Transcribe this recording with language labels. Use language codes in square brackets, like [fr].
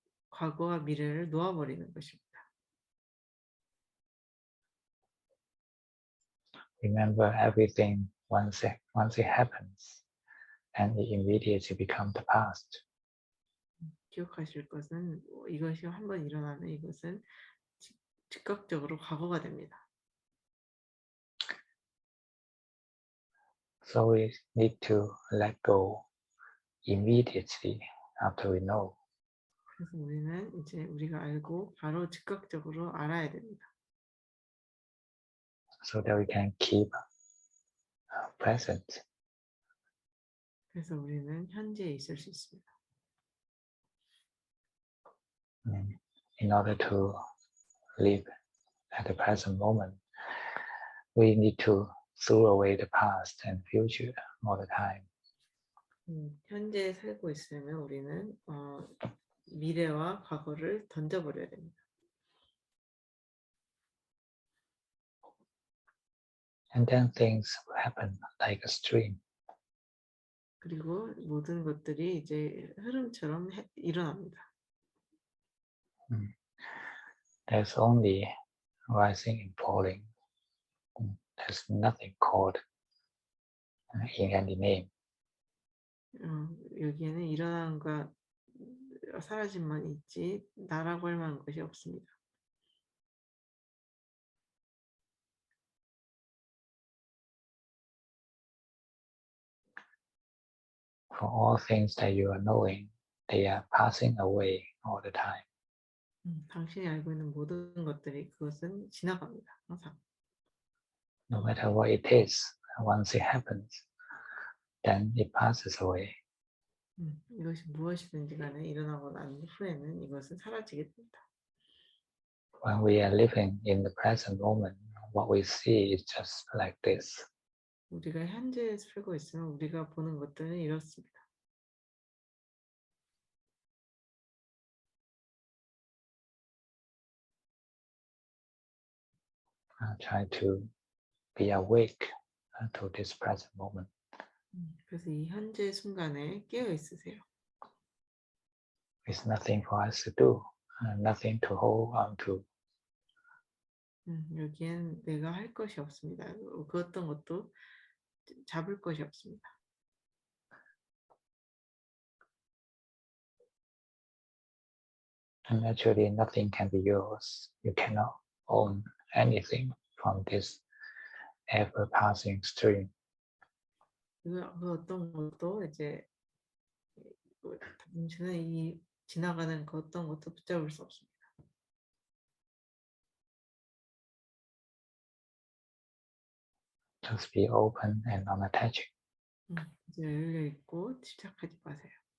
[ko] 과거와 미래를 놓아버리는 것입니다. [en] Remember everything once it happens, and it immediately becomes the past. [ko] 기억하실 것은 이것이 한번 일어나면 이것은 즉각적으로 과거가 됩니다. [en] So we need to let go immediately after we know. [ko] 그래서 우리는 이제 우리가 알고 바로 즉각적으로 알아야 됩니다. [en] So that we can keep present. [ko] 그래서 우리는 현재에 있을 수 있습니다. [en] In order to live at the present moment, we need to throw away the past and future all the time. [ko] 현재에 살고 있으면 우리는 미래와 과거를 던져버려야 됩니다. [en] And then things will happen like a stream. [ko] 그리고 모든 것들이 이제 흐름처럼 일어납니다. [en] There's only rising and falling. There's nothing called in any name. [ko] 여기에는 일어남과 사라짐만 있지 나라고 할 만한 것이 없습니다. [en] For all things that you are knowing, they are passing away all the time. [ko] 당신이 알고 있는 모든 것들이 그것은 지나갑니다. 항상. [en] No matter what it is, once it happens, then it passes away. [ko] 이것이 무엇이든지 간에 일어나고 난 후에는 이것은 사라지게 됩니다. [en] When we are living in the present moment, what we see is just like this. [ko] 우리가 현재에 살고 있으면 우리가 보는 것들은 이렇습니다. [en] Try to be awake to this present moment. [ko] 그래서 이 현재 순간에 깨어 있으세요. [en] It's nothing for us to do, nothing to hold on to. [ko] 여기엔 내가 할 것이 없습니다. 그 어떤 것도 잡을 것이 없습니다. [en] And actually, nothing can be yours. You cannot own anything from this ever-passing stream. [ko] 그 어떤 것도 이제 당신은 이 지나가는 그 어떤 것도 붙잡을 수 없습니다. [en] Just be open and unattaching. [ko] 이제 열려 있고 집착하지 마세요.